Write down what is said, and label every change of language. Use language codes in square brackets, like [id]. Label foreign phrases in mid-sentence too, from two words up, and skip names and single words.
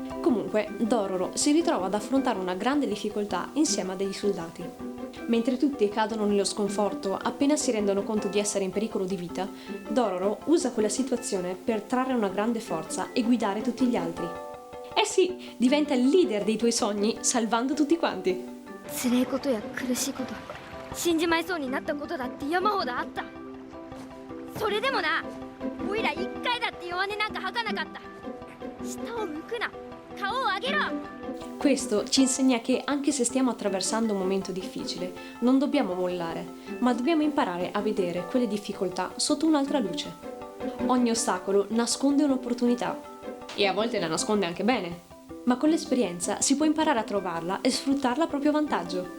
[it] Comunque, Dororo si ritrova ad affrontare una grande difficoltà insieme a degli soldati. Mentre tutti cadono nello sconforto appena si rendono conto di essere in pericolo di vita, Dororo usa quella situazione per trarre una grande forza e guidare tutti gli altri. Eh sì, diventa il leader dei tuoi sogni salvando tutti quanti. [ja] 辛いことや苦しいこと死んじまいそうになったことだって山ほどあった。それでもな、おいら一回だって弱音なんか吐かなかった。下を向くな、顔を上げろ。 [it] Questo ci insegna che anche se stiamo attraversando un momento difficile, non dobbiamo mollare, ma dobbiamo imparare a vedere quelle difficoltà sotto un'altra luce. Ogni ostacolo nasconde un'opportunità e a volte la nasconde anche bene, ma con l'esperienza si può imparare a trovarla e sfruttarla a proprio vantaggio.